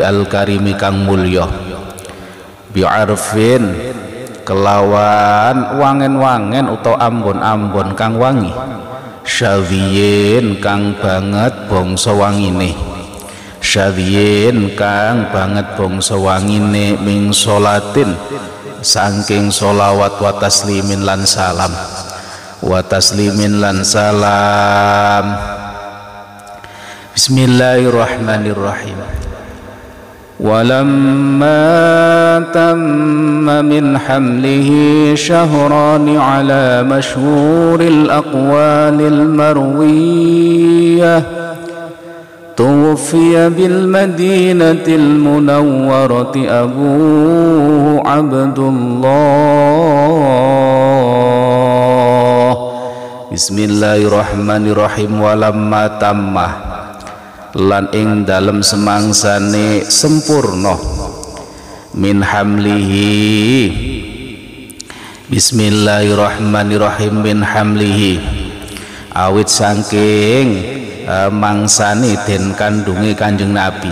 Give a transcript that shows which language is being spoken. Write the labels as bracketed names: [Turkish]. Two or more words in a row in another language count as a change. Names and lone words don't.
[Javanese] Al-Karimi kang mulya, bi'arfin kelawan wangen-wangen utawa ambon-ambon kang wangi, syawiyin kang banget bangsa wangine, syawiyin kang banget bangsa wangine, [Arabic] من صلاة [Javanese] saking sholawat [Arabic] وتسليم [Javanese] lan salam, [Arabic] وتسليم [Javanese] lan salam. Bismillahirrahmanirrahim. [Arabic] ولما تم من حمله شهران على مشهور الأقوال المروية توفي بالمدينة المنورة أبو عبد الله. [Javanese] Bismillahirrahmanirrahim. [Arabic] ولما تم [Javanese] lan ing dalem semangsane sempurna [Arabic] من حمله. [Javanese] Bismillahirrahmanirrahim. [Arabic] من حمله [Javanese] awit saking mangsane den kandunge Kanjeng Nabi.